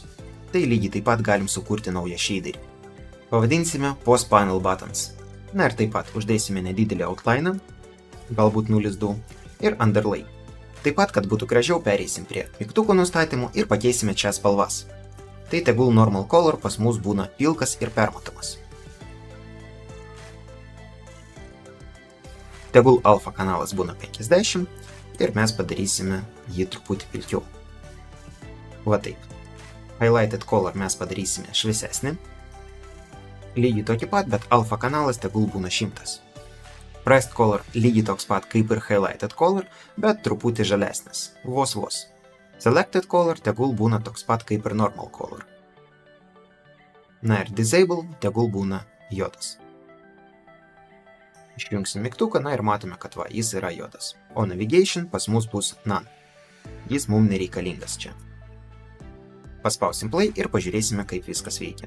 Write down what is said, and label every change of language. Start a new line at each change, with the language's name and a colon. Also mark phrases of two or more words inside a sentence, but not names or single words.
Lithuanian: Tai lygiai taip pat galim sukurti naują shaderį. Pavadinsime POS Panel Buttons. Na ir taip pat uždėsime nedidelį outliną, galbūt 0,2 ir underlay. Taip pat, kad būtų gražiau, pereisim prie mygtukų nustatymų ir pakeisime čia spalvas. Tai tegul
English: normal color
Lithuanian: pas mus būna pilkas ir permatomas. Tegul alfa kanalas būna 50 ir mes padarysime jį truputį pilkiau. Va taip.
English: Highlighted color
Lithuanian: mes padarysime šviesesnį. Lygiai tokį pat, bet alfa kanalas tegul būna 100.
English: Pressed color
Lithuanian: lygiai toks pat kaip ir
English: highlighted color,
Lithuanian: bet truputį žalesnis. Vos.
English: Selected color
Lithuanian: tegul būna toks pat kaip ir
English: normal color.
Lithuanian: Na ir disable tegul būna juodas. Išjungsim mygtuką, na ir matome, kad va, jis yra juodas. O navigation pas mus bus none. Jis mums nereikalingas čia. Paspausim play ir pažiūrėsime, kaip viskas veikia.